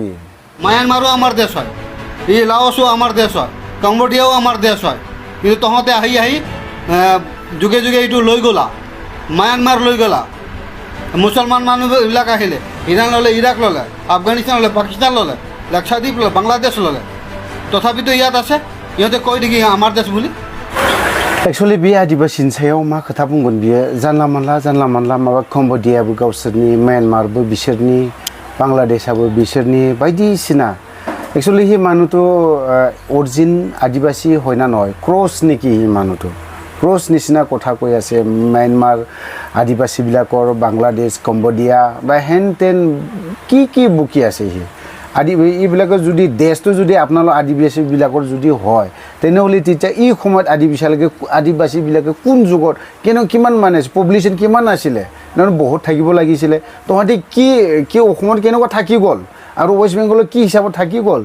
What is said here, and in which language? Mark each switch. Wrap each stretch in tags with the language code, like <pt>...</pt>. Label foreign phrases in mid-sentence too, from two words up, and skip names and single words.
<as>মায়ানমাৰো আমাৰ দেশ হয় এই লাওছো আমাৰ দেশ হয় কম্বোডিয়াও আমাৰ দেশ হয় কিন্তু তহঁতে আহি যুগে যুগে এইটো লৈ গ'লা মায়ানমাৰ লৈ গ'লা মুছলমান মানুহবিলাক আহিলে ইৰাণ ল'লে ইৰাক ল'লে আফগানিস্তান ল'লে পাকিস্তান ল'লে লাক্ষাদ্বীপ ল'লে বাংলাদেশ ল'লে তথাপিতো ইয়াত আছে ইহঁতে কৈ নেকি আমাৰ দেশ বুলি</as> <brx>एक्चुअली बे आदिबासिनि सायाव मा खोथा बुंगोन बियो जानला मानला माबा कम्बोडियाबो गावसोरनि म्यानमारबो बिसोरनि बांलादेशआबो बिसोरनि बायदिसिना एक्चुअली</brx> <as>হি মানুহতো অৰিজিন আদিবাসী হয় না নহয় ক্ৰছ নেকি হি মানুহতো ক্ৰছ নিচিনা কথা কৈ আছে</as> <brx>म्यानमार</brx> <as>आदिबासीবিলাকৰ বাংলাদেশ কম্বোডিয়া বা হেন তেন কি বুকি আছে হি এইবিলাকৰ যদি দেশটো যদি আপোনালোক আদিবাসীবিলাকৰ যদি হয় তেনেহ'লে তেতিয়া এই সময়ত আদিবাসীবিলাকে কোন যুগত কিমান মানে পপুলেশ্যন কিমান আছিলে নহয় বহুত থাকিব লাগিছিলে তহঁতি কি অসমত কেনেকুৱা থাকি গ'ল আৰু ৱেষ্ট বেংগলত কি হিচাপত থাকি গ'ল</as>